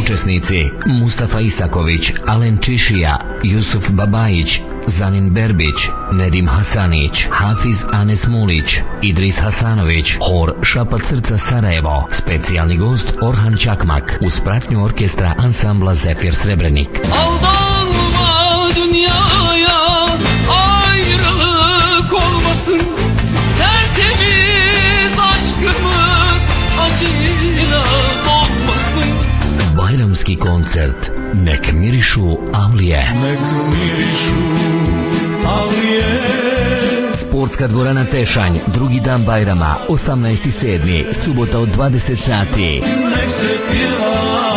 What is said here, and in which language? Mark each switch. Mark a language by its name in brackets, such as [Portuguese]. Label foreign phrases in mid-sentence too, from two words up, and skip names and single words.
[Bosnian] Učesnici Mustafa Isaković, Alen Čišija, Jusuf Babajić, Zanin Berbić, Nedim Hasanić, Hafiz Anes Mulić, Idris Hasanović, Hor Šapat srca Sarajevo, specijalni gost Orhan Čakmak, uz pratnju orkestra ansambla Zefir Srebrenik. [Turkish] Aldanma dünyaya, ayrılık olmasın, tertemiz aşkımız acıyla dolmasın. [Bosnian] Bajramski koncert Nek mirišu avlije. Nek mirišu avlije. Sportska dvorana Tešanj, drugi dan Bajrama, 18.7. subota od 20 sati. Nek se pjeva